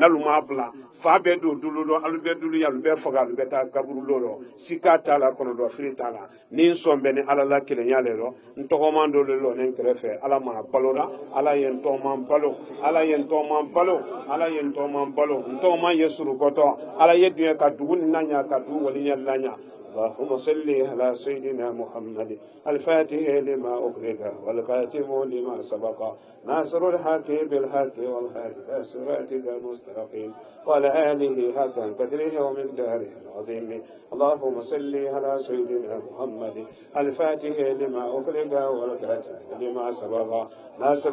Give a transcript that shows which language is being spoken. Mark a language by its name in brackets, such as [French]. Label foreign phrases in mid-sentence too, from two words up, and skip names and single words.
[Bambara] n'alu m'a bila fa bɛɛ don dulu dɔ alu bɛɛ dulu ye alu bɛɛ faga alu bɛ taa kaburu dɔ rɔ sika t'a la kɔnɔ dɔ fili t'a la ni n sɔn bɛ ni ala la kelenya le rɔ n tɔgɔman dɔ le lɔ ne kɛrɛfɛ ala ma balo la ala ye n tɔgɔman balo ala ye n tɔgɔman balo ala ye n tɔgɔman balo n tɔgɔman ye surukɔtɔ ala ye dunya ka dugu ni na ɲa ka dugu waliɲɛ la ɲa [Arabic] اللهم صل على سيدنا محمد الفاتح لما أغلق والخاتم لما سبق ناصر الحق بالحق والهادي إلى صراطك المستقيم وعلى آله حق قدره ومقداره العظيم اللهم صل على سيدنا محمد الفاتح لما أغلق والخاتم لما سبق ناصر